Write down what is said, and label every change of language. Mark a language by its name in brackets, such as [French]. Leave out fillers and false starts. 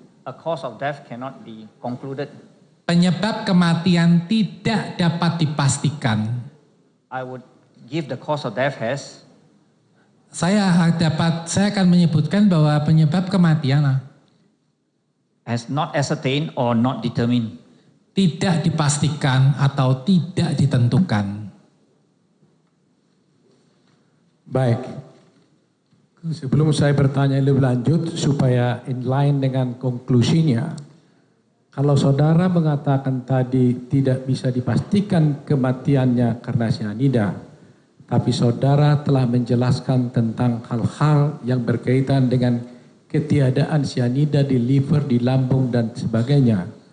[English] a cause of death cannot be concluded. [Indonesian] penyebab kematian tidak dapat dipastikan. [English] I would give the cause of death as [Indonesian] Saya akan menyebutkan bahwa penyebab kematian [English] not ascertained or not determined. [Indonesian] tidak dipastikan atau tidak ditentukan. Baik. Sebelum saya bertanya lebih lanjut supaya inline dengan konklusinya. Kalau saudara mengatakan tadi tidak bisa dipastikan kematiannya karena sianida, tapi saudara telah menjelaskan tentang hal-hal yang berkaitan dengan ketiadaan sianida di liver, di lambung dan sebagainya.